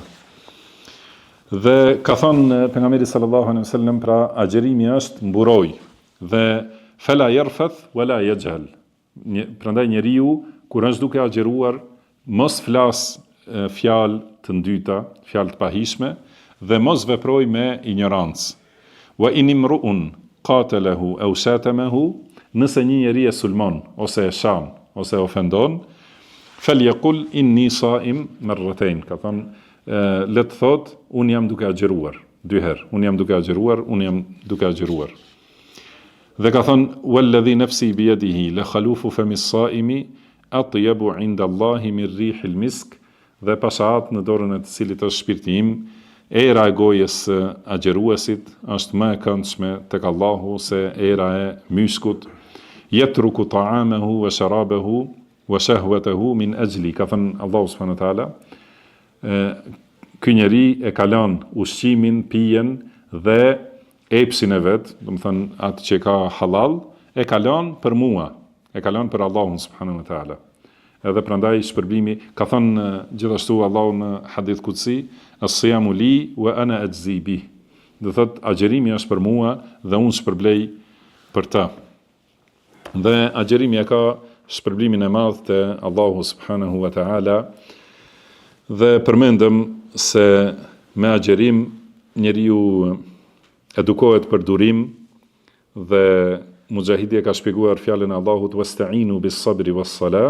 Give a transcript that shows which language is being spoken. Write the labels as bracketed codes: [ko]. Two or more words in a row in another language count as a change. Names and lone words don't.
[sq] Dhe ka thënë pejgamberi [ar] صلى الله عليه وسلم, [sq] pra agjerimi është mburoj dhe [ar] فلا يرفث ولا يجهل. [sq] Prandaj njeriu kur është duke agjeruar mos flas fjalë të ndyta, fjalë të pahishme, dhe mos veproj me ignorancë. [ar] وإن امرؤ قاتله أو شاتمه, [sq] nëse një njeri e sulmon ose e shan ose ofendon, [ar] فليقل إني صائم مرتين. [sq] Ka thënë le të thot un jam duke agjeruar 2 herë. Un jam duke agjeruar. Dhe ka thënë [ar] والذي نفسي بيده لخلوف فم الصائم أطيب عند الله من ريح المسك. [sq] Dhe pashat në dorën e të cilit është shpirti im, era e gojës agjeruesit është më e këndshme tek Allahu se era e myskut. [ar] يترك طعامه وشرابه وشهوته من أجل. [sq] Ka thënë Allahu [ar] سبحانه وتعالى, [sq] ky njeri e ka lënë ushqimin, pijen dhe epsin e vet, do të thënë atë që ka halal, e ka lënë për mua, e ka lënë për Allahun [ar] سبحانه وتعالى. [sq] Edhe prandaj shpërblimi, ka thënë gjithashtu Allahu në [ar] حديث قدسي, الصيام لي وأنا أجزي به. [sq] Do thotë agjerimi është për mua dhe unë shpërblej për ta. Dhe agjerimi ka shpërblimin e madh te Allahu [ar] سبحانه وتعالى. [sq] Dhe përmendëm se me agjerim njeriu edukohet për durim, dhe Mujahidi ka shpjeguar fjalën e Allahut [ar] واستعينوا بالصبر والصلاة.